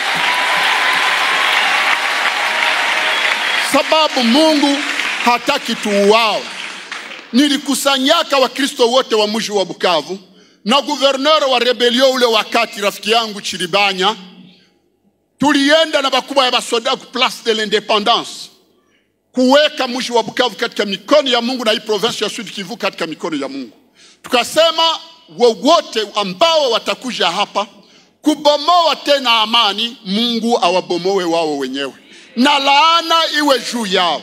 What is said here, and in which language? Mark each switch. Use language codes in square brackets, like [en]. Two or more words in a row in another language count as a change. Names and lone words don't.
[sw] Sababu Mungu hataki tuuawe. Nilikusanyaka Wakristo wote wa mji wa Bukavu na gouverneur wa rebellion ule wakati, rafiki yangu Chiribanya. Tulienda na bakubwa ya basoda ku Place de l'Independance kuweka mji wa Bukavu katika mikono ya Mungu na hii province ya Sud Kivu katika mikono ya Mungu. Tukasema wowote ambao watakuja hapa kubomoa tena amani, Mungu awabomoe wao wenyewe na laana iwe juu yao.